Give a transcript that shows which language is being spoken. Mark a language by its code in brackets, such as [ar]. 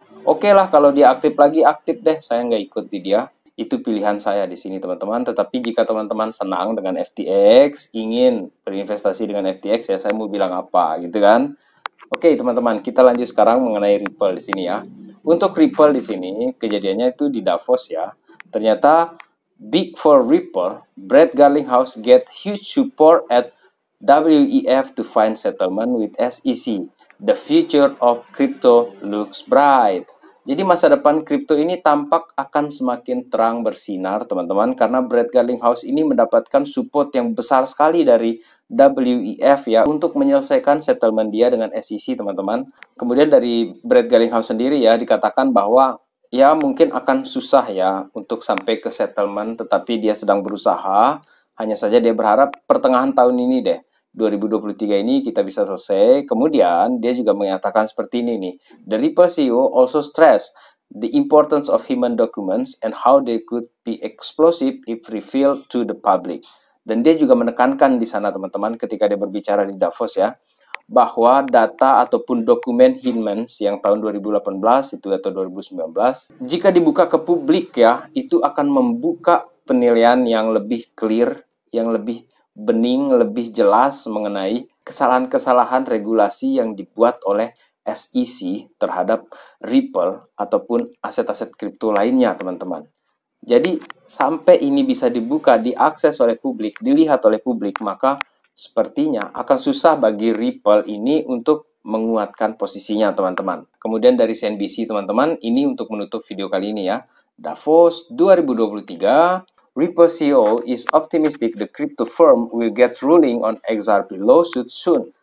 [id] Oke lah kalau dia aktif lagi, aktif deh, saya nggak ikut di dia. Itu pilihan saya di sini teman-teman. Tetapi jika teman-teman senang dengan FTX, ingin berinvestasi dengan FTX ya, saya mau bilang apa gitu kan. Oke teman-teman, kita lanjut sekarang mengenai Ripple di sini ya. Untuk Ripple di sini kejadiannya itu di Davos ya. Ternyata [en] big for Ripple, Brett Garlinghouse get huge support at WEF to find settlement with SEC. The future of crypto looks bright. [id] Jadi masa depan kripto ini tampak akan semakin terang bersinar teman-teman, karena Brett Garlinghouse ini mendapatkan support yang besar sekali dari WEF ya untuk menyelesaikan settlement dia dengan SEC teman-teman. Kemudian dari Brett Garlinghouse sendiri ya dikatakan bahwa ya mungkin akan susah ya untuk sampai ke settlement, tetapi dia sedang berusaha. Hanya saja dia berharap pertengahan tahun ini deh, 2023 ini kita bisa selesai. Kemudian dia juga menyatakan seperti ini nih. [en] The Ripple CEO also stressed the importance of human documents and how they could be explosive if revealed to the public. [id] Dan dia juga menekankan di sana teman-teman ketika dia berbicara di Davos ya, bahwa data ataupun dokumen Hinmans yang tahun 2018 itu atau 2019 jika dibuka ke publik ya, itu akan membuka penilaian yang lebih clear, yang lebih bening, lebih jelas mengenai kesalahan-kesalahan regulasi yang dibuat oleh SEC terhadap Ripple ataupun aset-aset kripto lainnya teman-teman. Jadi sampai ini bisa dibuka, diakses oleh publik, dilihat oleh publik, maka sepertinya akan susah bagi Ripple ini untuk menguatkan posisinya teman-teman. Kemudian dari CNBC teman-teman, ini untuk menutup video kali ini ya. [en] Davos 2023, Ripple CEO is optimistic the crypto firm will get ruling on XRP lawsuit soon.